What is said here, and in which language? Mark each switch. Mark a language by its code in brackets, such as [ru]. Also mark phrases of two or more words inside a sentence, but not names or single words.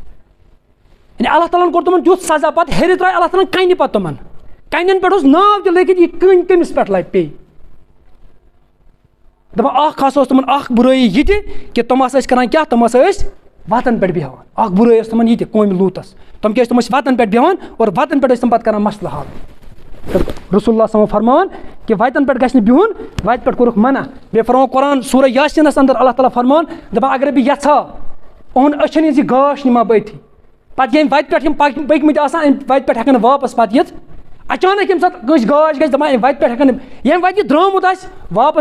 [ks] یعنی اللہ تعالیٰ ہَن کوٚر تِمَن تیُتھ سزا پَتہٕ ہیٚرِ ترٛایہِ اللہ تعالیٰ ہَن کَنہِ پَتہٕ تِمَن کَنٮ۪ن پٮ۪ٹھ اوس ناو تہِ لیکھِتھ یہِ کٔنۍ کٔمِس پٮ۪ٹھ لَبہِ پیٚیہِ دَپان اَکھ ہسا اوس تِمَن اَکھ بُرٲیی یہِ تہِ کہِ تِم ہسا ٲسۍ کَران کیٛاہ تِم ہسا ٲسۍ وَتَن پٮ۪ٹھ بیٚہوان اَکھ بُرٲیی ٲس تِمَن یہِ تہِ قومہِ لوٗطَس تِم کیٛاہ ٲسۍ تِم ٲسۍ وَتَن پٮ۪ٹھ بیٚہوان اور وَتَن پٮ۪ٹھ ٲسۍ تِم پَتہٕ کَران مَسلہٕ حل [ar] رسول اللہ صلی اللہ علیہ وسلم [ks] فرمان کہِ وَتَن پٮ۪ٹھ گژھِ نہٕ بِہُن وَتہِ پٮ۪ٹھ کوٚرُکھ منع بیٚیہِ فرماو قرآن سورہ یاسیٖنَس اَنٛدر اللہ تعالیٰ فرمان دَپان اگرے بہٕ یَژھا یِہُنٛد أچھَن ہِنٛز یہِ گاش نِما بٔتھی پَتہٕ ییٚمہِ وَتہِ پٮ۪ٹھ یِم پٔکۍمٕتۍ آسان اَمہِ وَتہِ پٮ۪ٹھ ہٮ۪کَن نہٕ واپَس پَتہٕ یِتھ اچانک ییٚمہِ ساتہٕ کٲنٛسہِ گاش گژھِ دَپان اَمہِ وَتہِ پٮ۪ٹھ ہٮ۪کَن نہٕ ییٚمہِ وَتہِ یہِ درٛامُت آسہِ واپَس